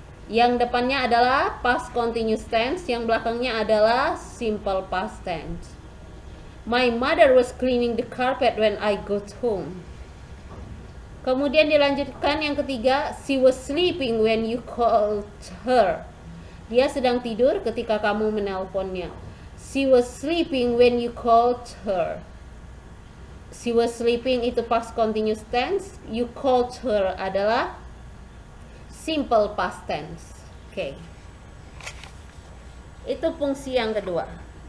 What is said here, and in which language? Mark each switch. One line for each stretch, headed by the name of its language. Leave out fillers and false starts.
Indonesian: Yang depannya adalah past continuous tense, yang belakangnya adalah simple past tense.
English: My mother was cleaning the carpet when I got home.
Indonesian: Kemudian dilanjutkan yang ketiga,
English: she was sleeping when you called her.
Indonesian: Dia sedang tidur ketika kamu menelponnya.
English: She was sleeping when you called her. She was sleeping itu past continuous tense. You called her adalah simple past tense. Oke.
Indonesian: Itu fungsi yang kedua.